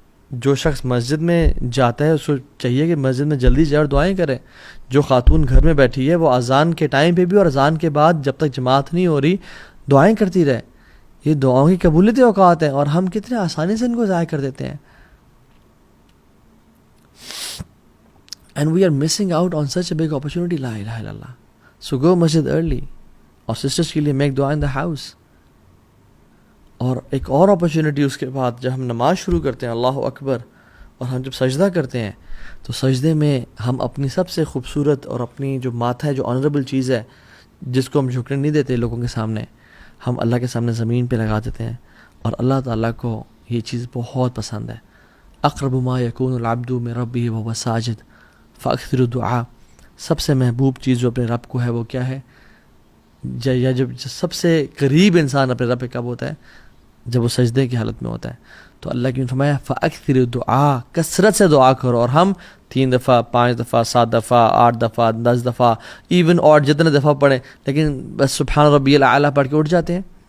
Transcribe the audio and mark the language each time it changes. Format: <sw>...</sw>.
<ur>جو شخص مسجد میں جاتا ہے اس کو چاہیے کہ مسجد میں جلدی جائے اور دعائیں کرے. جو خاتون گھر میں بیٹھی ہے وہ اذان کے ٹائم پہ بھی اور اذان کے بعد جب تک جماعت نہیں ہو رہی دعائیں کرتی رہے. یہ دعاؤں کی قبولیت اوقات ہیں اور ہم کتنے آسانی سے ان کو ضائع کر دیتے ہیں.</ur> <en>And we are missing out on such a big opportunity. La ilaha illallah. So go masjid early. اور sisters</en> <ur>کے لیے</ur> <en>make dua in the house.</en> <ur>اور ایک اور اپرچونٹی اس کے بعد جب ہم نماز شروع کرتے ہیں اللہ اکبر, اور ہم جب سجدہ کرتے ہیں تو سجدے میں ہم اپنی سب سے خوبصورت اور اپنی جو ماتھا ہے, جو آنریبل چیز ہے جس کو ہم جھکنے نہیں دیتے لوگوں کے سامنے, ہم اللہ کے سامنے زمین پہ لگا دیتے ہیں. اور اللہ تعالیٰ کو یہ چیز بہت پسند ہے.</ur> <ar>اقرب ما یکون العبد من ربہ وهو ساجد فاکثر الدعاء.</ar> <ur>سب سے محبوب چیز جو اپنے رب کو ہے وہ کیا ہے, یا جب سب سے قریب انسان اپنے رب پہ کب ہوتا ہے, جب وہ سجدے کی حالت میں ہوتا ہے. تو اللہ کی فرمایا</ur> <ar>فاکثر الدعاء,</ar> <ur>کثرت سے دعا کرو. اور ہم 3 دفعہ 5 دفعہ 7 دفعہ 8 دفعہ 10 دفعہ ایون اور جتنے دفعہ پڑھیں, لیکن بس سبحان ربی الاعلیٰ پڑھ کے اٹھ جاتے ہیں.</ur>